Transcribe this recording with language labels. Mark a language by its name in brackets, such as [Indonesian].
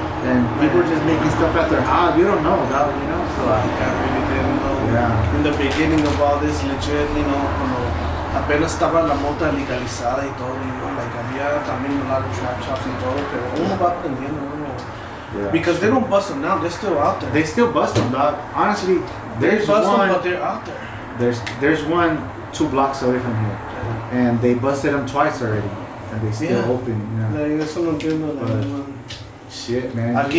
[English] and people are just making stuff at their house. You don't know, dog, you know. So I really didn't know. Yeah. In the beginning of all this, legit, you know, [Spanish] cuando apenas estaba la mota legalizada y todo, [English] you know, like [Spanish] había también [English] a lot of trap shops [Spanish] y todo, pero uno va aprendiendo, uno. [English] yeah. Because they don't bust them now, they're still out there. They still bust them, dog. Honestly, They there's bust them, one. but they're out there. There's one 2 blocks away from here, and they busted them twice already, and they still Yeah. open. You know. [Spanish] Like, eso no entiendo, like, [English] But- no. Shit, man. [Spanish] Aquí